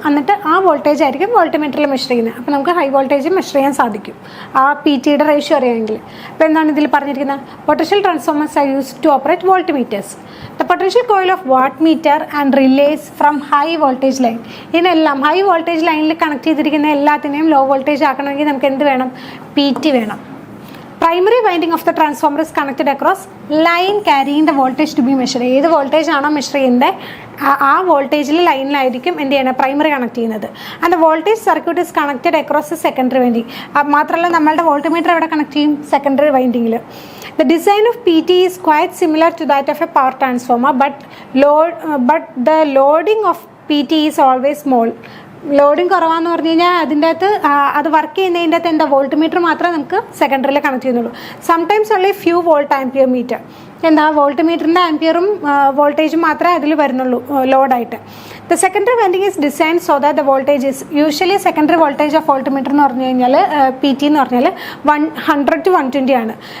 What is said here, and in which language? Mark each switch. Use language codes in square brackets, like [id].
[ml] എന്നിട്ട് ആ വോൾട്ടേജ് ആയിരിക്കും വോൾട്ട്മീറ്ററിൽ മെഷർ ചെയ്യുന്നത്. അപ്പോൾ നമുക്ക് ഹൈ വോൾട്ടേജ് മെഷർ ചെയ്യാൻ സാധിക്കും ആ PT-യുടെ റേഷ്യോ അറിയാമെങ്കിൽ. അപ്പോൾ എന്താണ് ഇതിൽ പറഞ്ഞിരിക്കുന്നത്? [en] Potential transformers are used to operate voltmeters. The potential coil of watt meter and relays from high voltage line. [ml] ഇതിനെല്ലാം ഹൈ വോൾട്ടേജ് ലൈനിൽ കണക്ട് ചെയ്തിരിക്കുന്ന എല്ലാത്തിനെയും ലോ വോൾട്ടേജ് ആക്കണമെങ്കിൽ നമുക്ക് എന്ത് വേണം? PT വേണം. [en] Primary winding of the transformer is connected across line carrying the voltage to be measured. [ml] ഏത് voltage ആണോ മെഷർ ചെയ്യുന്നത് ആ വോൾട്ടേജിൽ ലൈനിലായിരിക്കും എന്ത് ചെയ്യണം? പ്രൈമറി കണക്ട് ചെയ്യുന്നത്. [en] And voltage circuit is connected across secondary winding. [ml] മാത്രമല്ല നമ്മളുടെ വോൾട്ട്മീറ്റർ എവിടെ കണക്ട് ചെയ്യും? Secondary വൈൻഡിങ്ങിൽ. [en] The design of PT is quite similar to that of a power transformer, but the loading of PT is always small. [ml] Loading കുറവാന്ന് പറഞ്ഞു കഴിഞ്ഞാൽ അതിൻ്റെ അകത്ത് അത് work ചെയ്യുന്നതിൻ്റെ അകത്ത് എന്താ? വോൾട്ട്മീറ്റർ മാത്രമേ നമുക്ക് സെക്കൻഡറിയിൽ കണക്ട് ചെയ്യുന്നുള്ളൂ. [en] Sometimes only few volt ampere meter. [ml] എന്താ? വോൾട്ട്മീറ്ററിൻ്റെ ആംപിയറും വോൾട്ടേജും മാത്രമേ അതിൽ വരുന്നുള്ളൂ ലോഡായിട്ട്. [en] the secondary winding is design so that the voltage is usually secondary voltage of voltmeter [ml] എന്ന് പറഞ്ഞു കഴിഞ്ഞാൽ PT എന്ന് പറഞ്ഞാൽ 100 to 120 ആണ്.